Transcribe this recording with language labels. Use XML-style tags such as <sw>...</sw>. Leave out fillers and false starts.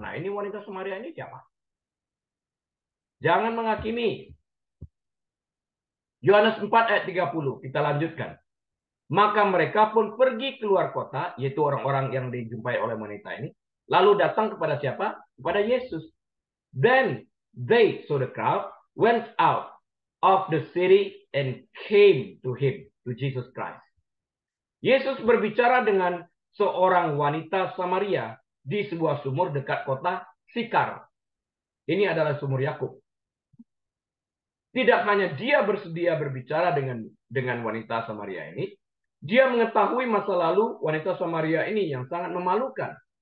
<id>Nah, ini wanita Samaria ini siapa? Jangan menghakimi. Yohanes 4 ayat 30. Kita lanjutkan. Maka mereka pun pergi keluar kota, yaitu orang-orang yang dijumpai oleh wanita ini. Lalu datang kepada siapa? Kepada Yesus.</id> <en>Then they, so the crowd, went out of the city and came to him, to Jesus Christ.</en> <id>Yesus berbicara dengan seorang wanita Samaria di sebuah sumur dekat kota Sikar. Ini adalah sumur Yakub. Tidak hanya dia bersedia berbicara dengan wanita Samaria ini, dia mengetahui masa lalu wanita Samaria ini yang sangat memalukan.</id>